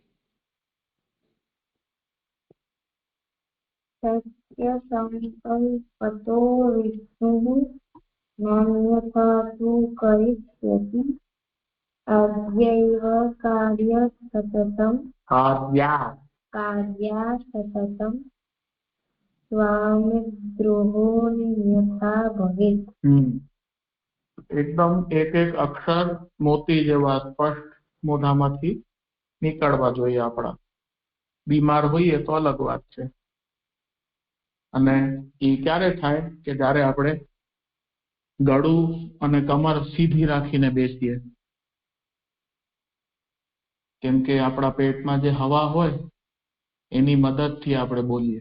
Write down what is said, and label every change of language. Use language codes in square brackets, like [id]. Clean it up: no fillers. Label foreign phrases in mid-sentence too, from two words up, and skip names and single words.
[sa] सत्य संकल्पतो विष्णुः नान्यथा तु करिष्यति। आज्ञैव कार्या सततं स्वामिद्रोहोऽन्यथा भवेत्। [gu] એકદમ એક એક અક્ષર મોતી જેવા સ્પષ્ટ મોઢામાંથી નીકળવા જોઈએ આપણા. બીમાર હોઈએ તો અલગ વાત છે, અને એ ક્યારે થાય કે જ્યારે આપણે ગળું અને કમર સીધી રાખીને બેસીએ, કેમ કે આપણા પેટમાં જે હવા હોય એની મદદથી આપણે બોલીએ.